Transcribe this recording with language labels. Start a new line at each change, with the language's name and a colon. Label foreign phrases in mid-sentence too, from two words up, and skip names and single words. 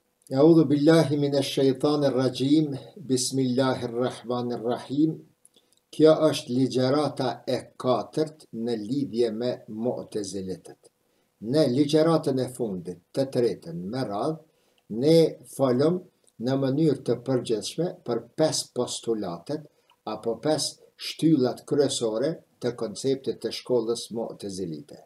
Arabic: أعوذ بالله من الشيطان الرجيم بسم الله الرحمن الرحيم.
Albanian: Kjo është ligjërata e katërt në lidhje me Mu'taziletet. Në ligjëratën e fundit, të tretën me radhë, ne folëm në mënyrë të përgjithshme për 5 postulatet apo 5 shtyllat kryesore të konceptit të shkollës Mu'tazilite.